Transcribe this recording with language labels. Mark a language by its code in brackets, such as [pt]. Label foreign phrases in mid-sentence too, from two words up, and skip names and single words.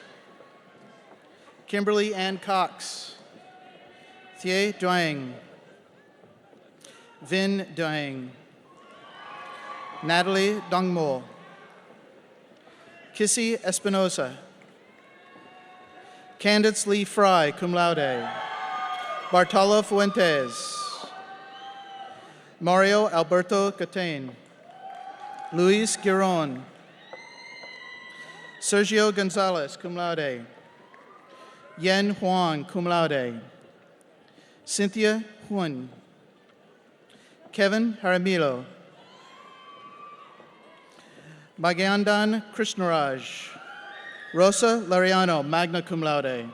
[la] Kimberly Ann Cox. Thie Duang. Vin Duang. Natalie Dongmo. Kissy Espinosa. Candace Lee Fry, cum laude. Bartolo Fuentes. Mario Alberto Catane. Luis Giron. Sergio Gonzalez, cum laude. Yen Huang, cum laude. Cynthia Huan. Kevin Jaramillo. Bhagyandan Krishnaraj. Rosa Lariano, magna cum laude.